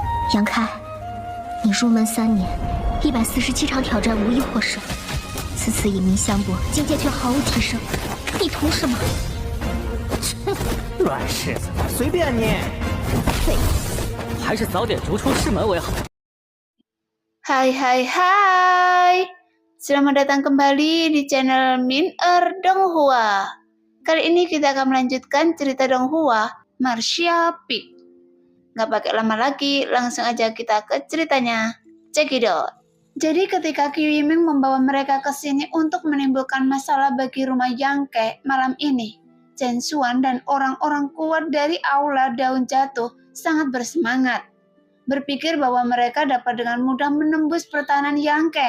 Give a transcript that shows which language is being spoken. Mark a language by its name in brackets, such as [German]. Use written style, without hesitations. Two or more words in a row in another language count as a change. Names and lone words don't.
[Chinese] 杨开，你入门3年，147场挑战无一获胜，此次以名相搏，境界却毫无提升，你图什么？乱柿子，随便你。废物，还是早点逐出师门为好。 [Indonesian] Hai, selamat datang kembali di channel Min-er Donghua. Kali ini kita akan melanjutkan cerita Donghua, Martial Peak. Gak pakai lama lagi, langsung aja kita ke ceritanya. [English] Check it out. [Indonesian] Jadi ketika Qiu Yiming membawa mereka ke sini untuk menimbulkan masalah bagi rumah Yang Ke malam ini, Chen Xuan dan orang-orang kuat dari Aula Daun Jatuh sangat bersemangat, berpikir bahwa mereka dapat dengan mudah menembus pertahanan Yang Ke.